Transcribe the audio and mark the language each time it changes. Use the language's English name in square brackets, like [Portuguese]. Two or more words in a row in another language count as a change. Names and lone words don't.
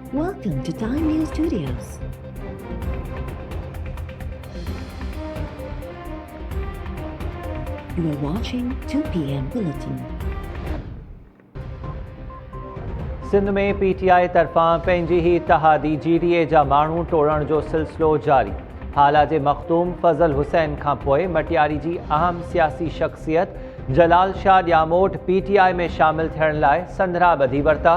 [English] Welcome to Time News Studios. You are watching 2 p.m. Bulletin. [Sindhi] सिंध में पीटीआई तरफ़ां पंहिंजी ही इत्तहादी जीडीए जा माण्हू टोड़ण जो सिलसिलो जारी। हाला जे मखदूम फज़ल हुसैन खां पोइ मटियारी जी अहम सियासी शख़्सियत जलाल शाह ॼामोट पीटीआई में शामिल थियण लाइ संदरा ॿधी वरिता।